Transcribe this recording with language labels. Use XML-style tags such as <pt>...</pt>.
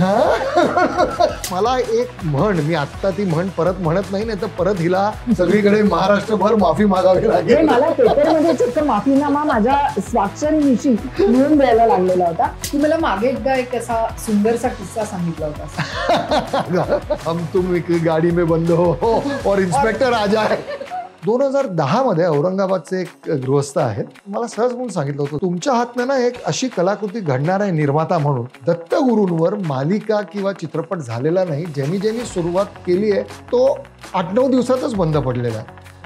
<mr>हा मला एक म्हण, मी आत्ता ती म्हण परत म्हणत नाही, नाही तर परत हिला सगळीकडे महाराष्ट्रभर माफी मागावी लागेल. मला पेपरमध्ये चक्क माफीनामा माझ्या स्वाक्षरी निशी लिहून द्यायला लागलेला होता. की मला मागे एकदा एक असा सुंदरसा किस्सा सांगितला होता.</mr> <hi>हम तुम गाडी में बंद हो और इन्स्पेक्टर आ जाए.</hi> <mr>2010 मध्ये औरंगाबादचे एक गृहस्थ आहेत, मला सहज म्हणून सांगितलं होतं, तुमच्या हातनं ना एक अशी कलाकृती घडणार आहे निर्माता म्हणून. दत्तगुरूंवर मालिका किंवा चित्रपट झालेला नाही. ज्यांनी सुरुवात केली आहे तो 8-9 दिवसातच बंद पडलेला आहे.</mr>